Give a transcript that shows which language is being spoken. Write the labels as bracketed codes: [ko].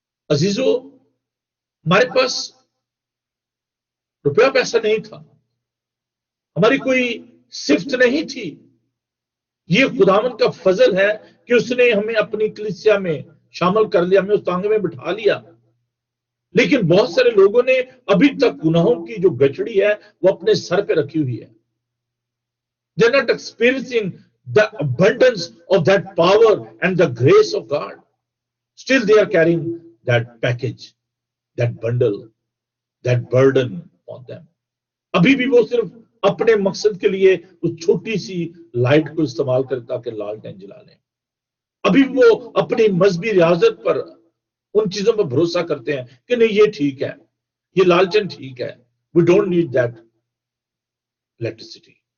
[ur] عزیزو, ہمارے پاس روپیہ پیسہ نہیں تھا, ہماری کوئی صفت نہیں تھی. یہ خداوند کا فضل ہے کہ اس نے ہمیں اپنی کلیسیا میں شامل کر لیا, ہمیں اس تانگے میں بٹھا لیا. لیکن بہت سارے لوگوں نے ابھی تک گناہوں کی جو گچڑی ہے وہ اپنے سر پہ رکھی ہوئی ہے. [en] They are not experiencing the abundance of that power and the grace of God. Still they are carrying that package, that bundle, that burden on them. [ur] ابھی بھی وہ صرف اپنے مقصد کے لیے اس چھوٹی سی لائٹ کو استعمال کرے تاکہ لالٹین جلا لیں. ابھی وہ اپنی مذہبی ریاضت پر, ان چیزوں پر بھروسہ کرتے ہیں کہ نہیں یہ ٹھیک ہے, یہ لالٹین ٹھیک ہے, [en] we don't need that electricity.